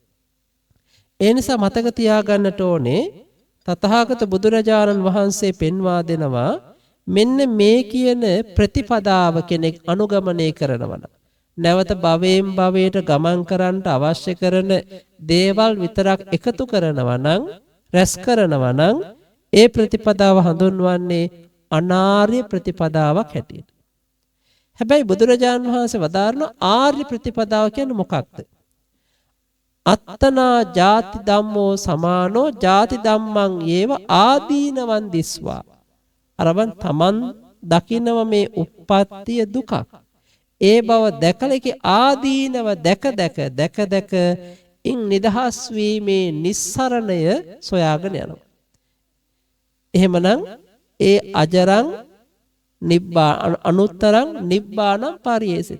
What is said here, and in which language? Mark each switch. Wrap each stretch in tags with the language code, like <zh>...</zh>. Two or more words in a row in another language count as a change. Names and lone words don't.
<si>ඒ නිසා මතක තියාගන්නට ඕනේ තථාගත බුදුරජාණන් වහන්සේ පෙන්වා දෙනවා මෙන්න මේ කියන ප්‍රතිපදාව කෙනෙක් අනුගමනය කරනවා නම් නැවත භවයෙන් භවයට ගමන් කරන්නට අවශ්‍ය කරන දේවල් විතරක් එකතු කරනවා නම්, රැස් කරනවා නම් ඒ ප්‍රතිපදාව හඳුන්වන්නේ අනාර්ය ප්‍රතිපදාවක් හැටියට. හැබැයි බුදුරජාණන් වහන්සේ වදාරන ආර්ය ප්‍රතිපදාව කියන්නේ මොකක්ද?</si> <pi>අත්තනා ජාති ධම්මෝ සමානෝ ජාති ධම්මං ඒව ආදීනවන් දිස්වා.</pi> <si>අරබන් තමන් දකින්නව මේ උප්පත්තිය දුකක්. ඒ බව දැකලකේ ආදීනව දැක ඉන් නිදහස් වීමේ නිස්සරණය සොයාගෙන යනවා. එහෙමනම් ඒ</si> <pi>අජරං නිබ්බාන අනුත්තරං නිබ්බානං පරියේසති.</pi>